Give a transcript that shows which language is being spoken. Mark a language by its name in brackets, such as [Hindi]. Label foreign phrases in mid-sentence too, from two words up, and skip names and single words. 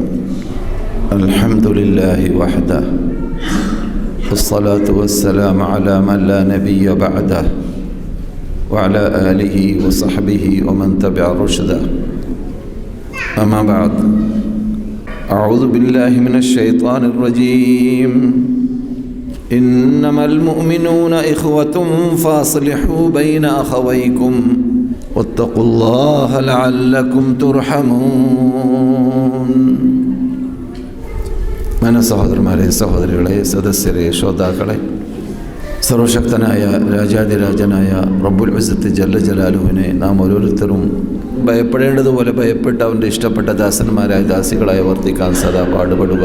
[Arabic] الحمد لله وحده والصلاة والسلام على من لا نبي بعده وعلى آله وصحبه ومن تبع رشده. أما بعد أعوذ بالله من الشيطان الرجيم. إنما المؤمنون إخوة فاصلحوا بين أخويكم واتقوا الله لعلكم ترحمون. [Malayalam] സഹോദരന്മാരെ, സഹോദരികളെ, സദസ്യരെ, ശ്രോതാക്കളെ, സർവശക്തനായ രാജാതിരാജനായ [Arabic] رب العزة جل جلاله [Malayalam] നാം ഓരോരുത്തരും ഭയപ്പെടേണ്ടതുപോലെ ഭയപ്പെട്ട് അവൻ്റെ ഇഷ്ടപ്പെട്ട ദാസന്മാരായ ദാസികളായി വർത്തിക്കാൻ സദാ പാടുപെടുക.